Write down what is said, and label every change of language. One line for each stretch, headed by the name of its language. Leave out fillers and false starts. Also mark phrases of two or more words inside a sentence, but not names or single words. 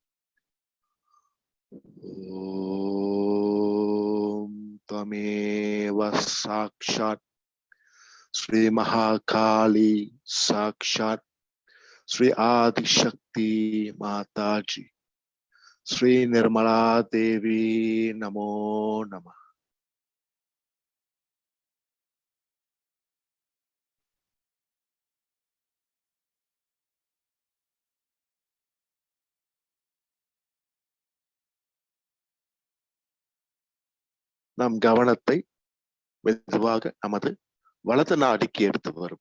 Sanskrit: ஓம் त्वमेव साक्षात् श्री महाकाली साक्षात् श्री आदिशक्ति माता जी श्री निर्मला देवी नमो नमः.
Tamil: நம் கவனத்தை மெதுவாக நமது வலது நாடிக்கு எடுத்து வரும்.